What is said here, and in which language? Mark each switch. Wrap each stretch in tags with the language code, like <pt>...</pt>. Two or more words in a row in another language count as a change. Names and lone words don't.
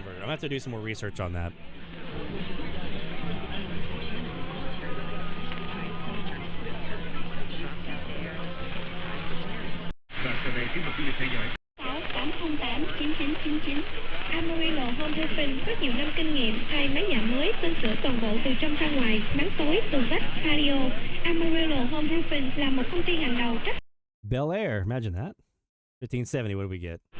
<en>I'm gonna have to do some more research on that.</en> <vi>Amarillo Home Roofing có nhiều năm kinh nghiệm thay mái nhà mới, sơn sửa toàn bộ từ trong ra ngoài, máng tối, tường vách, patio. Amarillo Home Roofing là một công ty hàng đầu trách.</vi> <en>Bel Air, imagine that. 1570, what do we get?</en>